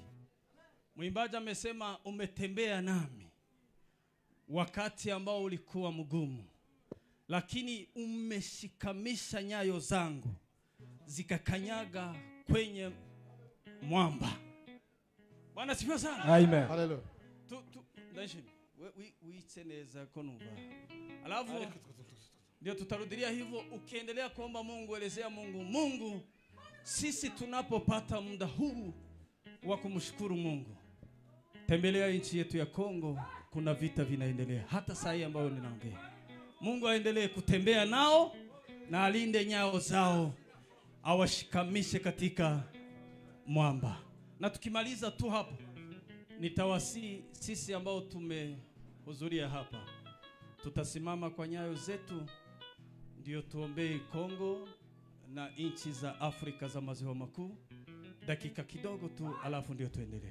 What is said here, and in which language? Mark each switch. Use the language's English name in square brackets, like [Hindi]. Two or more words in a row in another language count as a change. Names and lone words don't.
[Swahili] Mwimbaji amesema umetembea nami wakati ambao ulikuwa mgumu, lakini umeshikamisha nyayo zangu zikakanyaga kwenye mwamba. Bwana sifiwe sana. Amen. Haleluya. [Kinyarwanda] Ndashimi neza ko numva. [Swahili] Alafu ndio tutarudilia hivyo, ukiendelea kuomba Mungu, elezea Mungu, Mungu, sisi tunapopata muda huu wa kumshukuru Mungu, tembelea nchi yetu ya Kongo, kuna vita vinaendelea hata saa hii ambayo ninaongea. Mungu aendelee kutembea nao na alinde nyao zao, awashikamishe katika mwamba. Na tukimaliza tu hapo, nitawasi sisi ambao tumehudhuria hapa, tutasimama kwa nyayo zetu, ndio tuombee Kongo na nchi za Afrika za maziwa makuu dakika kidogo tu, alafu ndio tuendelee.